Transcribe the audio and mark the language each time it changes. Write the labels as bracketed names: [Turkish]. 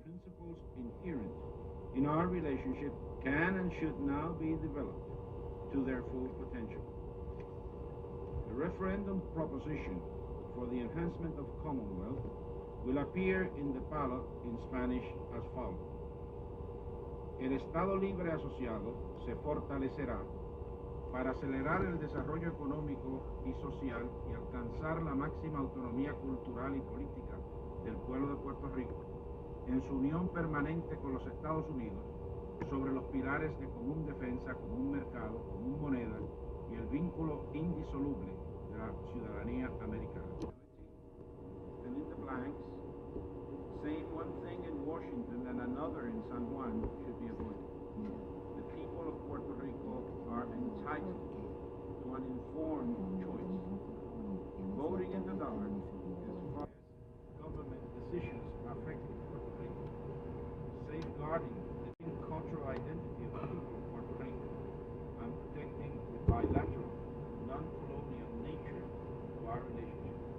[English] Principles inherent in our relationship can and should now be developed to their full potential. The referendum proposition for the enhancement of Commonwealth will appear in the ballot in Spanish as follows. [Spanish] El Estado Libre Asociado se fortalecerá para acelerar el desarrollo económico y social y alcanzar la máxima autonomía cultural y política del pueblo de Puerto Rico en su unión permanente con los Estados Unidos sobre los pilares de común defensa, común mercado, común moneda y el vínculo indisoluble de la ciudadanía americana. [English] And in the blanks, saying one thing in Washington and another in San Juan should be avoided. The people of Puerto Rico are entitled to an informed choice. Voting in the dark as far as government decisions affecting Puerto Rico, safeguarding the cultural identity of the people of Puerto Rico, and protecting the bilateral, non-colonial nature of our relationship.